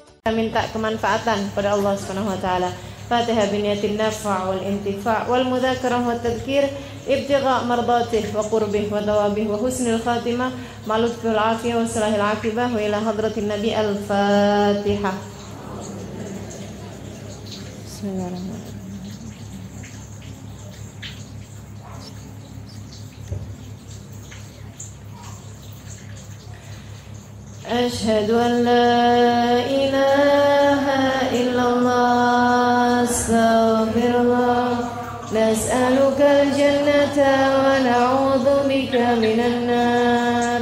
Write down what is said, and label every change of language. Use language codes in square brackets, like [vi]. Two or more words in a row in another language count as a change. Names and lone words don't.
[id] minta kemanfaatan pada Allah [ar] سبحانه وتعالى. الفاتحة بنية النفع والانتفاع والمذاكرة والتذكير ابتغاء مرضاته وقربه وثوابه وحسن الخاتمة مع لطف العافية وصلاح العاقبة وإلى حضرة النبي الفاتحة. بسم الله الرحمن الرحيم. أشهد أن لا إله إلا الله أستغفر الله نسألك الجنة ونعوذ بك من النار.